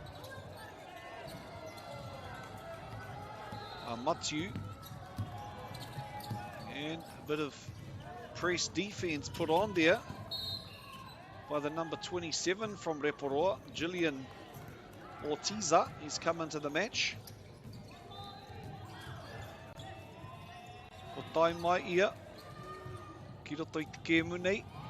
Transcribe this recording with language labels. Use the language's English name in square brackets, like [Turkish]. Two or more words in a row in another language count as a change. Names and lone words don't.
[English] Mathieu. And a bit of press defense put on there by the number 27 from Rotorua, Gillian Ortiza. He's come into the match. [Māori] O tai mai ia, ki roto I te kēmu nei.